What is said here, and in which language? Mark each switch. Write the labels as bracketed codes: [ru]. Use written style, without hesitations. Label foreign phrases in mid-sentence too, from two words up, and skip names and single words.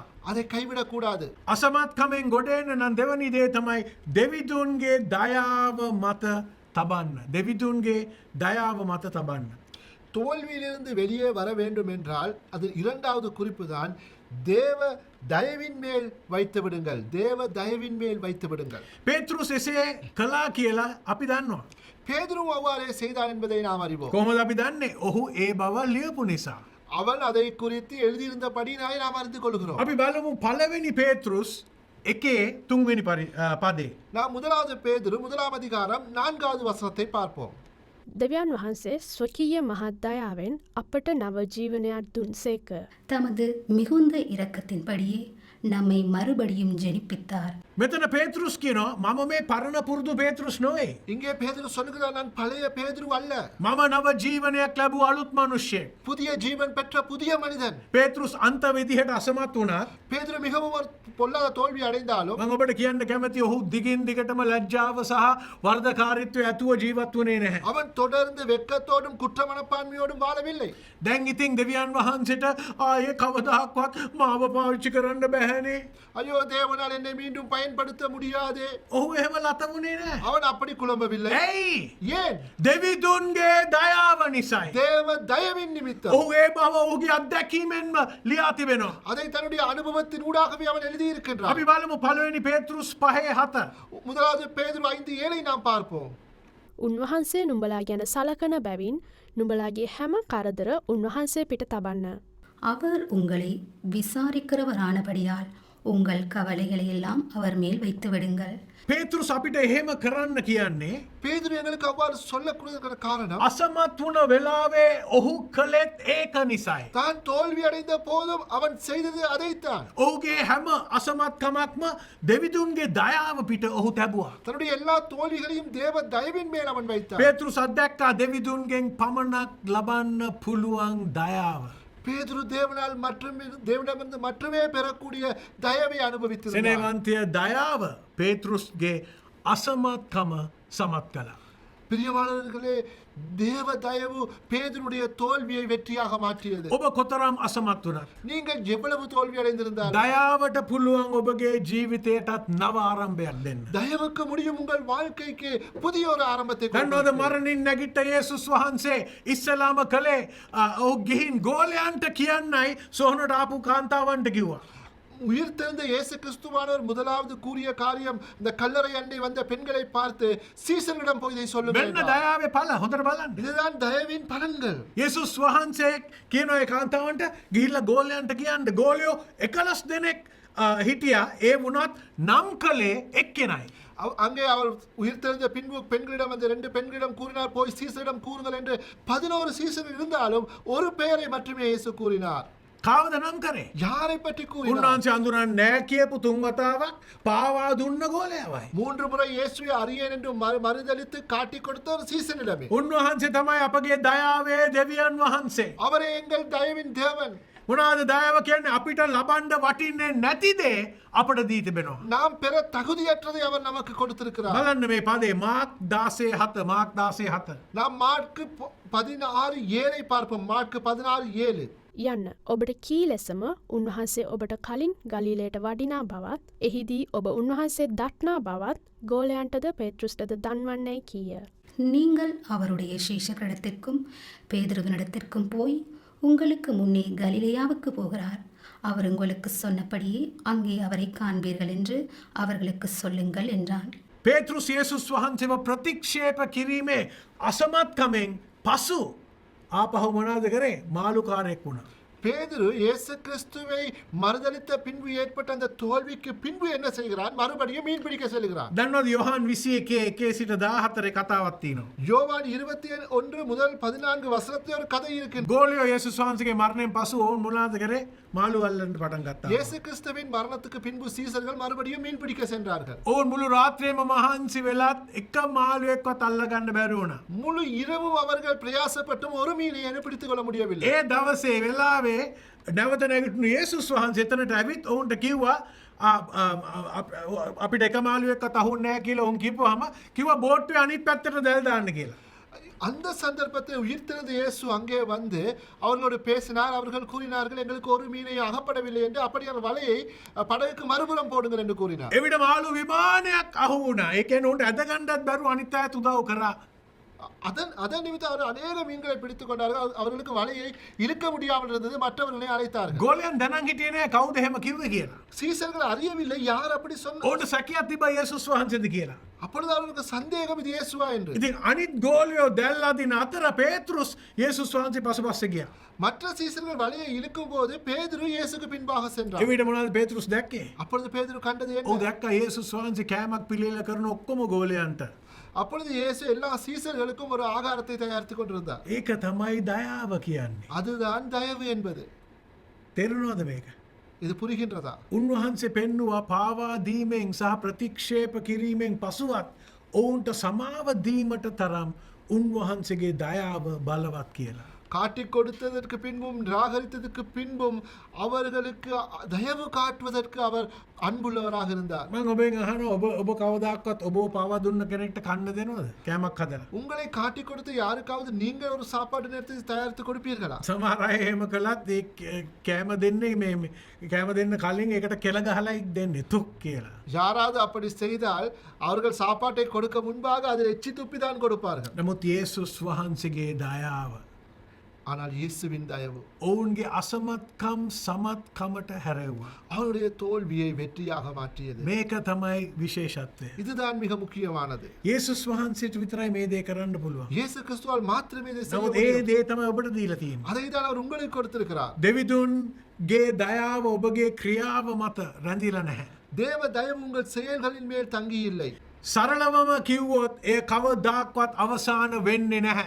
[ta] அதை கைவிடக் கூடாது. [si] අසමත්කමෙන් ගොඩ එන්න නම් දෙවනි දේ තමයි දෙවිදුන්ගේ දයාව මත තබන්න. දෙවිදුන්ගේ දයාව මත තබන්න. [ta] தோல்வியிலிருந்து வெளியே வர வேண்டும் என்றால் அது இரண்டாவது குறிப்பு தான் தேவ தயவின் மேல் வைத்து விடுங்கள். தேவ தயவின் மேல் வைத்து விடுங்கள். [si] පේතෘස් එසේ කළා කියලා අපි දන්නවා. [ta] பேதுரு அவ்வாறே செய்தான் என்பதை நாம் அறிவோம். [si] කොහොමද අපි දන්නේ? ඔහු ඒ බව ලියපු නිසා. [ta] அவன் அதை குறித்து எழுதியிருந்தபடினாலே நாம் அறிந்து கொள்கிறோம். [si] අපි බලමු පළවෙනි පේතෘස් එකේ 3 වෙනි පදේ. [ta] நாம் முதலாவது பேதுரு 1ஆம் அதிகாரம் 4வது வசனத்தை பார்ப்போம். [si] දෙවියන් වහන්සේ ස්වකීය මහත් දයාවෙන් අපට නව ජීවනයක් දුන් සේක. [ta] தமது மிகுந்த இரக்கத்தின்படியே நம்மை மறுபடியும் ஜெனிப்பித்தார். [si] මෙතන පේතෘස් කියනවා මම මේ පරණ පුරුදු පේතෘස් නොවේ. [ta] இங்கே பேதுரு சொல்லுகிறார், நான் பழைய பேதுரு அல்ல, [si] මම නව ජීවනයක් ලැබූ අලුත් මිනිහෙක්. [ta] புதிய ஜீவன் பெற்ற புதிய மனிதன். [si] පේතෘස් අන්ත විදිහට අසමත් වුණත් [ta] பேதுரு மிகவும் ஒரு பொல்லாத தோல்வி அடைந்தாலும் [si] මම ඔබට කියන්න කැමති ඔහු දිගින් දිගටම ලැජ්ජාව සහ වර්ධකාරීත්වය ඇතුව ජීවත් වුණේ නැහැ. [ta] அவன் தொடர்ந்து வெட்கத்தோடும் குற்ற மனப்பான்மையோடும் வாழவில்லை. [si] දැන් ඉතින් දෙවියන් වහන්සේට ආයේ කවදාවත් මාව පාවිච්චි කරන්න බැහැනේ. [ta] ஐயோ, தேவனால் என்னை மீண்டும் பயன்படுத்த முடியாதே. [si] ඔහු එහෙම ලතමුනේ නැහැ. [ta] அவன் அப்படி குழம்பவில்லை. [si] ඇයි? [ta] ஏன்? [si] දෙවිදුන්ගේ දයාව නිසායි. [ta] தேவ தயவின் நிமித்தம். [si] ඔහු ඒ බව ඔහුගේ අත්දැකීමෙන්ම ලියා තිබෙනවා. [ta] அதை தன்னுடைய அனுபவத்தின் ஊடாகவே அவன் எழுதியிருக்கின்றான். [si] අපි බලමු පළවෙනි පේතෘස් 5:7. [ta] முதலாவது பேதுரு 5:7 நாம் பார்ப்போம். [si] උන්වහන්සේ නුඹලා ගැන සලකන බැවින් නුඹලාගේ හැම කරදර උන්වහන්සේ පිට තබන්න. [ta] அவர் உங்களை விசாரிக்கிறவரானபடியால் உங்கள் கவலைகளை எல்லாம் அவர் மேல் வைத்து விடுங்கள். [si] පේතෘස් අපිට එහෙම කරන්න කියන්නේ [ta] பேதுரு எங்களுக்கு அவ்வாறு சொல்லக்கூடிய காரணம், [si] අසමත් වුණ වෙලාවේ ඔහු කළෙත් ඒක නිසායි. [ta] தான் தோல்வி அடைந்த போதும் அவன் செய்தது அதைத்தான். [si] ඔහුගේ හැම අසමත්කමක්ම දෙවිදුන්ගේ දයාව පිට ඔහු තැබුවා. [ta] தன்னுடைய எல்லா தோல்விகளையும் தேவ தயவின் மேல் அவன் வைத்தான். [si] පේතෘස් අත්දැක්කා දෙවිදුන්ගෙන් පමණක් ලබන්න පුළුවන් දයාව. [ta] பேதுரு தேவனிடமிருந்து மட்டுமே பெறக்கூடிய தயவை அனுபவித்திருந்தார். [si] සෙනෙවන්තය දයාව පේතෘස්ගේ අසමත්කම සමත් කළා. [ta] பிரியமானவர்களே, தேவ தயவு பேதுருடைய தோல்வியை வெற்றியாக மாற்றியது. [si] ඔබ කොතරම් අසමත් වුණත් [ta] நீங்கள் எவ்வளவு தோல்வி அடைந்திருந்தால் [si] දයාවට පුළුවන් ඔබගේ ජීවිතයටත් නව ආරම්භයක් දෙන්න. [ta] தயவுக்கு முடியும் உங்கள் வாழ்க்கைக்கு புதிய ஒரு ஆரம்பத்தை [si] දන්නවද [ta] கொடுப்பதற்கு. [si] මරණින් නැගිට්ට යේසුස් වහන්සේ ඉස්සලාම කළේ ඔහු ගිහින් ගෝලයන්ට කියන්නයි සොහනට ආපු කාන්තාවන්ට කිව්වා. [ta] உயிர் தெழுந்த இயேசு கிறிஸ்துவானவர் முதலாவது கூறிய காரியம், இந்த கல்லறை அண்டை வந்த பெண்களை பார்த்து சீசரிடம் போய் இதை [si] මෙන්න [ta] சொல்லுங்கள். [si] දයාවේ පල හොඳට බලන්න. [ta] இதுதான் தயவின் பலன்கள். [si] යේසුස් වහන්සේ කියන ඒ කාන්තාවන්ට ගිහිල්ලා ගෝලයන්ට කියන්න. ගෝලයෝ 11 දෙනෙක් හිටියා. ඒ වුණත් නම් කළේ එක්කෙනයි. [ta] அங்கே அவர் உயிர் தெழுந்த பின்பு பெண்களிடம் அந்த 2 பெண்களிடம் கூறினார், போய் சீசரிடம் கூறுங்கள் என்று 11 சீசர் இருந்தாலும் ஒரு பெயரை மட்டுமே இயேசு கூறினார். [si] කාවද නම් කරේ? [ta] யாரை பற்றி கூறினார்? [si] උන්වහන්සේ අඳුරන්නේ නැහැ කියපු තුන් වතාවක් පාවා දුන්න ගෝලයවයි. [ta] 3 முறை இயேசுவை அறியேன் என்று மறுதலித்து காட்டிக் கொடுத்த ஒரு சீசனிடமே. [si] උන්වහන්සේ තමයි අපගේ දයාවේ දෙවියන් වහන්සේ. [ta] அவரே எங்கள் தயவின் தேவன். [si] මොනවද දයාව කියන්නේ? අපිට ලබන්න වටින්නේ නැති දේ අපට දී තිබෙනවා. [ta] நாம் பெற தகுதியற்றதை அவர் நமக்கு கொடுத்திருக்கிறார். [si] බලන්න මේ පදේ මාක් 16:7 මාක් 16:7. [ta] நாம் மார்க்கு 16:7 பார்ப்போம். மார்க்கு 16:7. [si] යන්න ඔබට කී ලෙසම උන්වහන්සේ ඔබට කලින් ගලීලයට වඩිනා බවත් එහිදී ඔබ උන්වහන්සේ දක්නා බවත් ගෝලයන්ටද පේතෘස්ටද දන්වන්නයි කීය. [ta] நீங்கள் அவருடைய சீஷர்களிடத்திற்கும் பேதுருவினிடத்திற்கும் போய் உங்களுக்கு முன்னே கலிலேயாவுக்கு போகிறார், அவர் உங்களுக்கு சொன்னபடியே அங்கே அவரை காண்பீர்கள் என்று அவர்களுக்கு சொல்லுங்கள் என்றான். [si] පේතෘස් යේසුස් වහන්සේව ප්‍රතික්ෂේප කිරීමේ අසමත්කමෙන් පසු ආපහු මොනවද කරේ? මාළුකාරයෙක් වුණා. [ta] பேதுரு இயேசு கிறிஸ்துவை மறுதலித்த பின்பு ஏற்பட்ட அந்த தோல்விக்கு பின்பு என்ன செய்கிறான்? மறுபடியும் மீன் பிடிக்க செல்கிறான். [si] දන්නවද යොහන් 21 සිට 14 කතාවක් තියෙනවා. [ta] யோவான் 21 முதல் 14 வசனத்தில் ஒரு கதை இருக்கின்றது. [si] ගෝලියෝ යේසුස් වහන්සේගේ මරණයෙන් පසු ඔවුන් මොනවද කරේ? මාළු අල්ලන්න පටන් ගත්තා. [ta] இயேசு கிறிஸ்துவின் மரணத்துக்கு பின்பு சீசர்கள் மறுபடியும் மீன் பிடிக்க சென்றார்கள். [si] ඔවුන් මුළු රාත්‍රියේම මහන්සි වෙලත් එක මාළුවෙක්වත් අල්ල ගන්න බැරි වුණා. [ta] முழு இரவும் அவர்கள் பிரயாசப்பட்டும் ஒரு மீனை பிடித்துக் கொள்ள முடியவில்லை. [si] ඒ දවසේ වෙලාවේ නැවත නැගිටින යේසුස් වහන්සේ එතනට ඇවිත් ඔවුන්ට කිව්වා අපිට එක මාළුවෙක්වත් අහුන්නේ නැහැ කියලා ඔවුන් කිව්වහම කිව්වා බෝට්ටුවේ අනිත් පැත්තට දැල් දාන්න කියලා. [ta] அந்த சந்தர்ப்பத்தில் உயிர்த்தெழுந்த இயேசு அங்கே வந்து அவர்களோடு பேசினார். அவர்கள் கூறினார்கள், எங்களுக்கு ஒரு மீனை அகப்படவில்லை என்று, அப்படியான வலையை படகுக்கு மறுபுறம் போடுங்கள் என்று கூறினார். [si] එවිට මාළු විමානයක් අහු වුණා. ඒ කියන්නේ උන්ට ඇද ගන්නත් බැරුව අනිත් අය උදව් කරා. [ta] அதன் நிமித்தம் அவர் அநேக மீன்களை பிடித்துக் கொண்டார்கள். அவர்களுக்கு வலையை இழுக்க முடியாமல் இருந்தது. மற்றவர்களை அழைத்தார்கள். [si] ගෝලයන් දැනන් හිටියේ නෑ කවුද එහෙම කිව්වේ කියලා. [ta] சீசர்கள் அறியவில்லை யார் அப்படி சொன்னார். [si] ඔවුන්ට සැකයක් තිබ්බා යේසුස් වහන්සේද කියලා. [ta] அப்பொழுது அவர்களுக்கு சந்தேகம், இது இயேசுவா என்று. [si] ඉතින් අනිත් ගෝලියෝ දැල් අදින අතර පේතෘස් යේසුස් වහන්සේ පසුපස්සේ ගියා. [ta] மற்ற சீசர்கள் வலையை இழுக்கும் போது பேதுரு இயேசுக்கு பின்பாக சென்றார். [si] එවිට මොනවද පේතෘස් දැක්කේ? [ta] அப்பொழுது பேதுரு கண்டது [si] ඔව් [ta] என்ன? [si] දැක්කා යේසුස් වහන්සේ කෑමක් පිළියෙල කරන ඔක්කොම ගෝලයන්ට. [ta] அப்பொழுது இயேசு எல்லா சீசர்களுக்கும் ஒரு ஆகாரத்தை தயாரித்துக் கொண்டிருந்தார். [si] ඒක තමයි දයාව කියන්නේ. [ta] அதுதான் தயவு என்பது. [si] තේරුණාද මේක? [ta] இது புரிகின்றதா? [si] උන්වහන්සේ පෙන්නවා පාවා දීමෙන් සහ ප්‍රතික්ෂේප කිරීමෙන් පසුවත් ඔවුන්ට සමාව දීමට තරම් උන්වහන්සේගේ දයාව බලවත් කියලා. [ta] காட்டிக் கொடுத்ததற்கு பின்பும் நிராகரித்ததற்கு பின்பும் அவர்களுக்கு தயவு காட்டுவதற்கு அவர் அன்புள்ளவராக இருந்தார். [si] මම ඔබෙන් අහනවා ඔබ කවදාකවත් ඔබ පාවා දුන්න කෙනෙක්ට කන්න දෙනවද? කෑමක් හදලා. [ta] உங்களை காட்டிக் கொடுத்து யாருக்காவது நீங்கள் ஒரு சாப்பாடு நேரத்தை தயாரித்து கொடுப்பீர்களா? [si] සමහර අය එහෙම කළත් ඒ කෑම දෙන්නේ මේ කෑම දෙන්න කලින් ඒකට කෙල ගහලා දෙන්නේ තුක් කියලා. [ta] யாராவது அப்படி செய்தால் அவர்கள் சாப்பாட்டை கொடுக்க முன்பாக அதில் எச்சி துப்பி தான் கொடுப்பார்கள். [si] නමුත් යේසුස් වහන්සේගේ දයාව [ta] ஆனால் இயேசுவின் தயவு [si] ඔවුන්ගේ අසමත්කම් සමත්කමට හැරෙව්වා. [ta] அவருடைய தோல்வியை வெற்றியாக மாற்றியது. [si] මේක තමයි විශේෂත්වය. [ta] இதுதான் மிக முக்கியமானது. [si] යේසුස් වහන්සේට විතරයි මේ දේ කරන්න පුළුවන්. [ta] இயேசு கிறிஸ்துவால் மாத்திரமே இதை செய்ய [si] නමුත් ඒ [ta] முடியும். [si] දේ තමයි ඔබට දීලා තියෙන්නේ. [ta] அதை தான் அவர் உங்களுக்கு கொடுத்திருக்கிறார். [si] දෙවිදුන්ගේ දයාව ඔබගේ ක්‍රියාව මත රැඳිලා නැහැ. [ta] தேவ தயவு உங்கள் செயல்களின் மேல் தங்கி இல்லை. [si] සරලවම කිව්වොත් ඒ කවදාක්වත් අවසාන වෙන්නේ නැහැ.